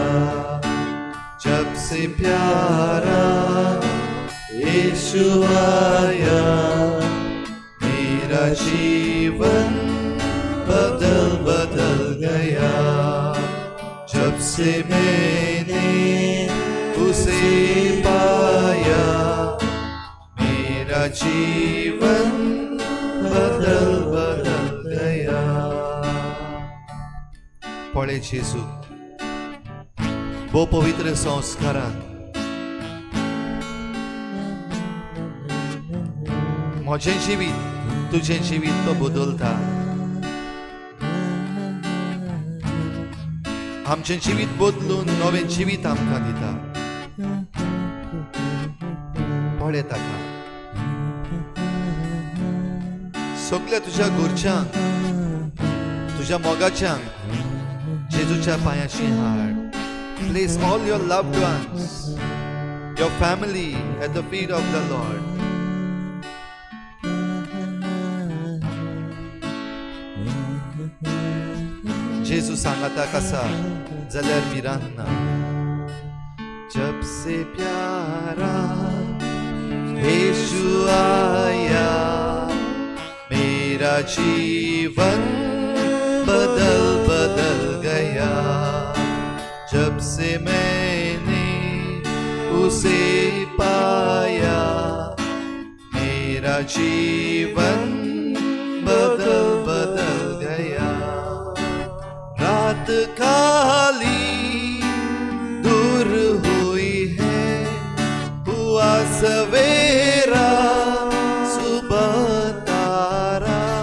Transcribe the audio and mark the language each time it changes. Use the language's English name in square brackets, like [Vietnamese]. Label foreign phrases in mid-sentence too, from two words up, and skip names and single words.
[Hindi] जब से प्यारा यीशु आया, मेरा जीवन बदल गया. जब से मैंने उसे पाया, मेरा जीवन बदल गया. [Konkani] पळे जेजू भोव पवित्र संस्कारान म्हजें जिवीत तुजें जिवीत तो बदलता. आमचें जिवीत बदलून नवें जिवीत आमकां दिता. पळय ताका. सगळ्या तुज्या घरच्यांक, तुज्या मोगाच्यांक जेजूच्या पांयाशी हाड. [English] Place all your loved ones, your family at the feet of the Lord. [Konkani] जेजू सांगता कसा जाल्यार भिरांत ना. [Hindi] जब से प्यारा यीशु आया, मेरा मेरा जीवन बदल बदल गया जब से मैंने उसे पाया मेरा जीवन बदल बदल गया रात काली दूर हुई है हुआ सवेरा सुबह तारा